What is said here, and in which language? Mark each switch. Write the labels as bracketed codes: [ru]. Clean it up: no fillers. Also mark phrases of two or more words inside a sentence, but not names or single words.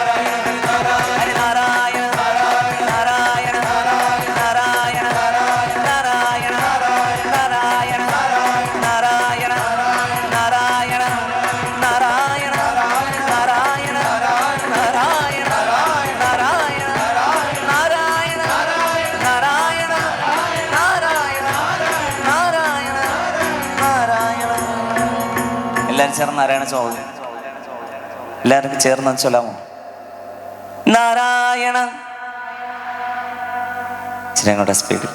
[sa] ಹರಿ ನಾರಾಯಣ ನಾರಾಯಣ ನಾರಾಯಣ ನಾರಾಯಣ ನಾರಾಯಣ ನಾರಾಯಣ ನಾರಾಯಣ ನಾರಾಯಣ ನಾರಾಯಣ ನಾರಾಯಣ ನಾರಾಯಣ ನಾರಾಯಣ ನಾರಾಯಣ നാരായണ നാരായണ നാരായണ. [ml] എല്ലാവരും ചേർന്ന് നാരായണ ചോദിക്കും. എല്ലാവർക്കും ചേർന്ന് ചൊല്ലാമോ? നാരായണ. ചിരങ്ങളുടെ സ്പീഡിൽ.